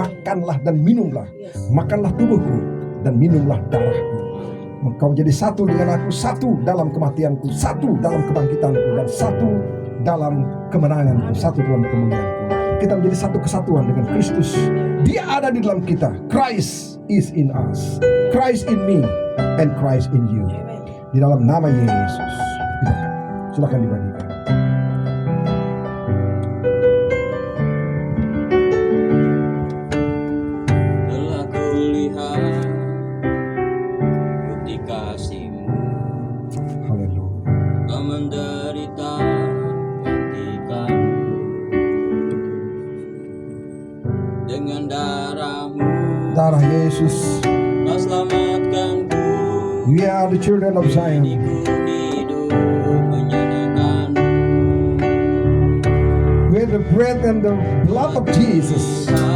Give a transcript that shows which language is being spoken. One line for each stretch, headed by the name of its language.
Indonesian: Makanlah dan minumlah, makanlah tubuhku dan minumlah darahku. Engkau menjadi satu dengan aku, satu dalam kematianku, satu dalam kebangkitanku, dan satu dalam kemenanganku, satu dalam kemuliaanku. Kita menjadi satu kesatuan dengan Kristus. Dia ada di dalam kita.
English: Christ is in us, Christ in me, and Christ in you.
Indonesian: Di dalam nama Yesus. Silakan dibagikan. Telah kulihat bukti kasih-Mu. Haleluya. Kau menderita gantikan dengan darah-Mu. Darah Yesus. Kau selamatkanku.
English: We are the children of Zion.
Indonesian: Hidup menyenangkan-Mu.
English: With the breath and the blood of Jesus.